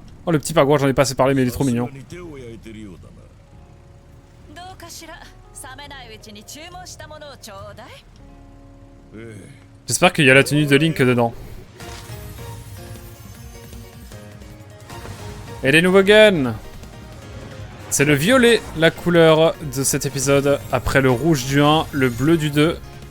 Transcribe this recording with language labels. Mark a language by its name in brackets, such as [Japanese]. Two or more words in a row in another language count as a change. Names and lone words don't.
[French] Oh le petit pagouin, j'en ai pas assez parlé mais il est trop mignon. [Japanese] どうかしら冷めないうちに注文したものをちょうだい [French] J'espère qu'il y a la tenue de Link dedans. Et les nouveaux guns. C'est le violet, la couleur de cet épisode. Après le rouge du 1, le bleu du 2.